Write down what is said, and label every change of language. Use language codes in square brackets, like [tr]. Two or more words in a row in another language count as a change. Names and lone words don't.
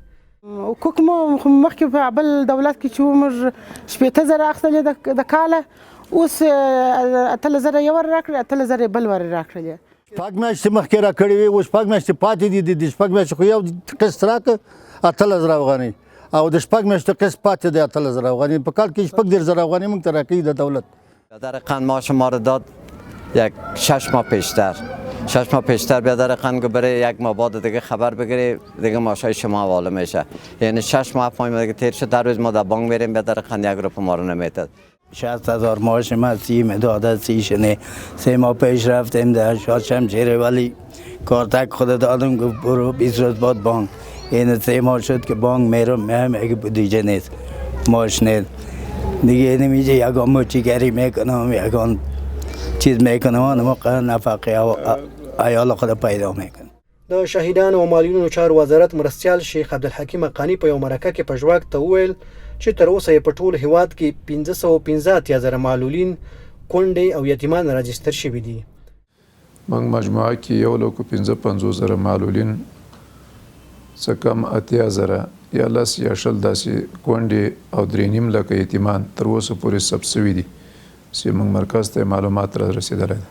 [ps] حقوق مو مخکې په بل دولت کې چې موږ 80,000 اخیستلې د کاله، اوس 8,000 یو ور راکړې، 8,000 بل ور راکړلې. شپږ میاشتې مخکې راکړې وې، اوس شپږ میاشتې پاتې دي. د شپږ میاشتې خو یو قسط راکړه 8,000 افغانۍ، او د شپږ میاشتو قسط پاتې دی 8,000 افغانۍ. په کال کې 10,000 افغانۍ موږ ته راکوي د دولت. [fa] بیادر ماش ما رو داد یک 6 ماه پیشتر. 6 ماه پیشتر بیادر گفت بره یک ماه بعد دیگه خبر بگیره دیگه ماشای شما حواله میشه. یعنی 6 ماه ماه دیگه تیر شد، در روز ما در بانک میریم بیادر یک روپیه ما رو نمیداد. 60,000 معاش ما 30 داده 30 شنه. 3 ماه پیش رفتیم در شاد شمشیره، ولی کارتک خود دادم گفت برو 20 روز بعد بانک. این 3 ماه شد که بانک میرم میگه بودجه نیست، معاش نیست دیگه. نمیشه یکان مچیگری میکنم، یکان چیز میکنم، موقع نفقه عیال خود پیدا میکنم. [ps] د شهیدانو او معلولینو چارو وزارت مرستیال شیخ عبدالحکیم حقانی په یو مرکه کې په ژواک ته وویل چې تر اوسه یې په ټول هیواد کې 515,000 معلولین، کونډې او یتیمان راجستر شوي دي. موږ مجموعه کې 1,55,000 معلولین، څه کم 80,000 یا 10 یا 20 داسې کونډې او 3.5 لکه یتیمان تر اوسه پورې ثبت شوي دي چې موږ مرکز ته معلومات را رسېدلی ده.